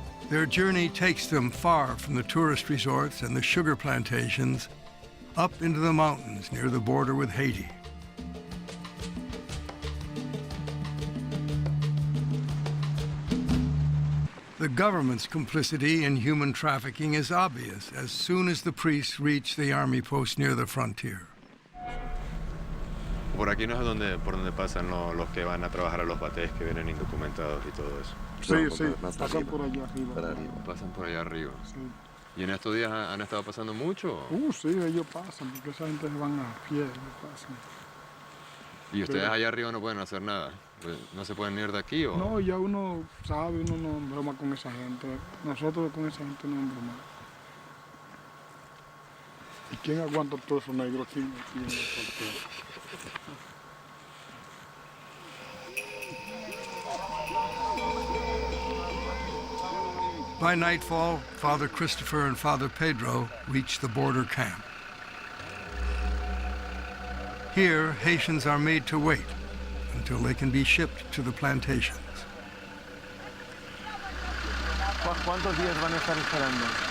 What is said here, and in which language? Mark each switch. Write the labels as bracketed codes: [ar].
[en] Their journey takes them far from the tourist resorts and the sugar plantations, up into the mountains near the border with Haiti. The government's complicity in human trafficking is obvious as soon as the priests reach the army post near the frontier. [es] Por aquí no es por donde pasan los que van a trabajar a los bateyes que vienen indocumentados y todo eso. Sí, pasan por allá arriba. Pasan por allá arriba. Sí. ¿Y en estos días han estado pasando mucho? Sí, ellos pasan, porque esa gente se van a pie, ellos pasan. ¿Y ustedes allá arriba no pueden hacer nada? Pues, ¿no se pueden ir de aquí o...? No, ya uno sabe, uno no broma con esa gente. Nosotros con esa gente no bromamos. ¿Y quién aguanta todo eso negro aquí en el portero? [en] By nightfall, Father Christopher and Father Pedro reach the border camp. Here, Haitians are made to wait until they can be shipped to the plantations. [es] ¿Cuántos días van a estar esperando?